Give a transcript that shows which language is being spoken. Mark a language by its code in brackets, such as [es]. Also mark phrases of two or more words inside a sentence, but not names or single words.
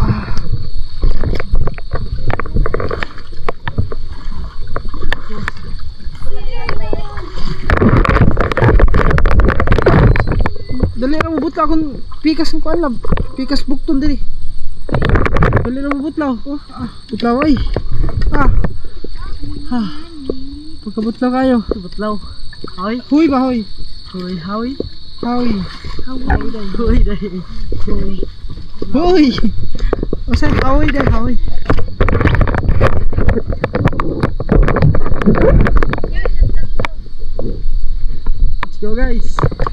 [ceb] Dali lang mabutla akong pikas ng kuan lab. Pikas bukton diri. Dali lang mabutla. Oh, butlaw ay. Ah. Ha. Pagkabutlaw kayo. Butlaw. Hoy. Huy ba hoy? Huy, hoy. Hoy. Hoy dai. Hoy. Hoy. O sa hoy dai, hoy. [en] Let's go guys.